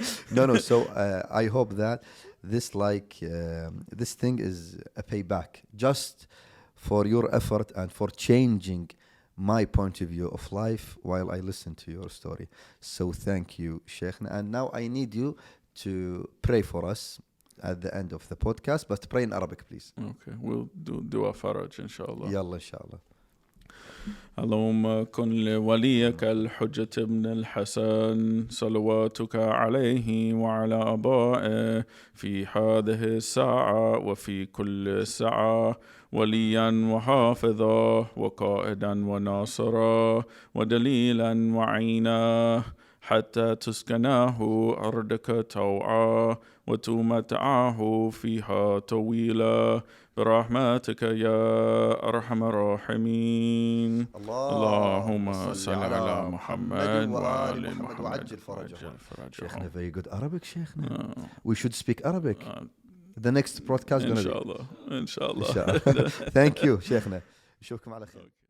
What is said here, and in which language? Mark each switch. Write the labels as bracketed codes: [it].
[en] No, so I hope that this thing is a payback just for your effort and for changing my point of view of life while I listen to your story. So thank you, Sheikhna. And now I need you to pray for us at the end of the podcast, but pray in Arabic, please. Okay, we'll do dua faraj, inshallah. Yalla, inshallah. [ar] اللهم كن لوليك الحجة ابن الحسن صلواتك عليه وعلى آبائه في هذه الساعة وفي كل ساعة وليا وحافظا وقائدا وناصرا ودليلا وعينا حتى تسكناه أرضك طوعا وتمتعه فيها طويلا برحمتك يا أرحم الراحمين. اللهم صل على محمد وآل محمد وعجل فرجهم. [en] Sheikhna, very good Arabic, Sheikhna. We should speak Arabic. The next broadcast gonna be. [ar] إن شاء الله. [en] Thank you, Sheikhna. [ar] نشوفكم على خير.